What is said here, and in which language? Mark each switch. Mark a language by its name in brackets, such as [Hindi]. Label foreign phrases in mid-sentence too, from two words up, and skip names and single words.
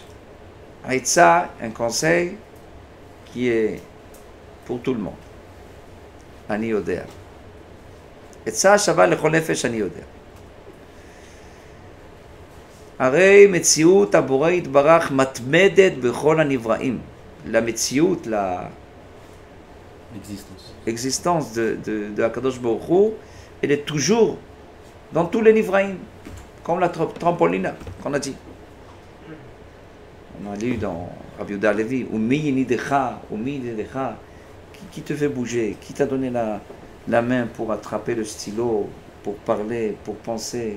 [French] Etza, un conseil qui est pour tout le monde. [Hebrew] אני יודע. עצה שווה לכל נפש אני יודע. הרי מציאות הבורא יתברך מתמדת בכל הנבראים. [French] La מציאות, l'existence de Akadosh Baruch Hu, elle est toujours dans tous les nivraïm. Comme la trampoline qu'on a dit. On a lu dans Rabbi Yehuda Levi, qui te fait bouger, qui t'a donné la main pour attraper le stylo, pour parler, pour penser.